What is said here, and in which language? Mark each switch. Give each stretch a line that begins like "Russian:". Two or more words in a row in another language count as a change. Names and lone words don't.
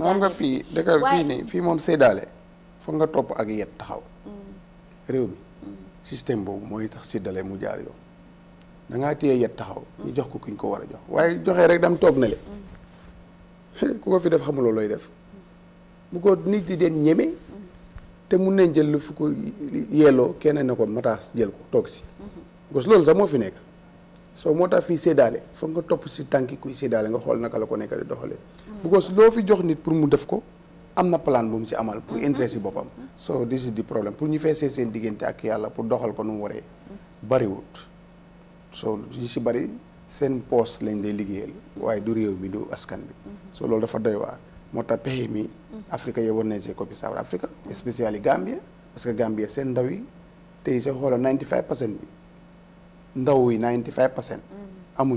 Wolof: xam nga fii dëkk fii nii fii moom séddaale foog nga topp ak yet taxaw réew mi système boobu mooy tax séddale mu jaar yoon da ngaa téye yet taxaw ñu jox ko kuñ ko war a jox waaye joxee rek dam toog na le ku ko fi def xamuloo looy def bu ko nit di den ñeme te mun nañ jël lu fu ko yelloo kenn ne ko mataas jël ko toog si gos loolu sax moo fi nekk soo moo tax fii séddaale foog nga topp si tànki kuy séddaale nga xool naka la ko nekk di doxalee because loo fi jox nit pour mu def ko am na plan bu mu si amal
French: pour intérêt
Wolof: si boppam
English: so this is the
French: problème pour
Wolof: ñu feesee seen diggante ak yàlla pour doxal ko nu mu waree bariwut so ñu si bari seen poste lañ dee liggéeyal waaye du réew mi du askan bi so loolu dafa doy waar moo tax pexe mi Afrique yow war nañ see copie South Africa spécially Gambia
French: parce que
Wolof: Gambia seen ndaw yi tey soo xoolal 95% bi ndaw yi 95% amuñ